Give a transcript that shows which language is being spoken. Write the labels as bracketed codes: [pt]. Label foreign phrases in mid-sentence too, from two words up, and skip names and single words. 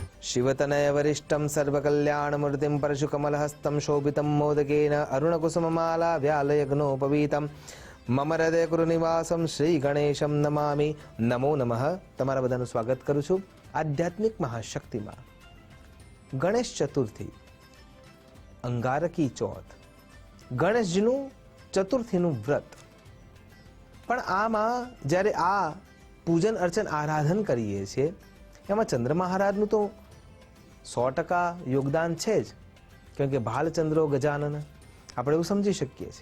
[sa] शिवतनय वरिष्ठं सर्वकल्याणमूर्तिं परशुकमलहस्तं शोभितं मोदकेन अरुणकुसुममाला व्यालयग्नोपवीतं मम हृदय गुरुनिवासं श्री गणेशं नमामि। नमो नमः। [gu] તમારા બધાનું સ્વાગત કરું છું આધ્યાત્મિક મહાશક્તિમાં। ગણેશ ચતુર્થી, અંગારકી ચોથ, ગણેશજીનું ચતુર્થીનું વ્રત। પણ આમાં જ્યારે આ પૂજન અર્ચન આરાધન કરીએ છીએ એમાં ચંદ્ર મહારાજનું તો 100% યોગદાન છે જ, કેમ કે ભાલચંદ્રો ગજાનન આપણે એવું સમજી શકીએ છીએ।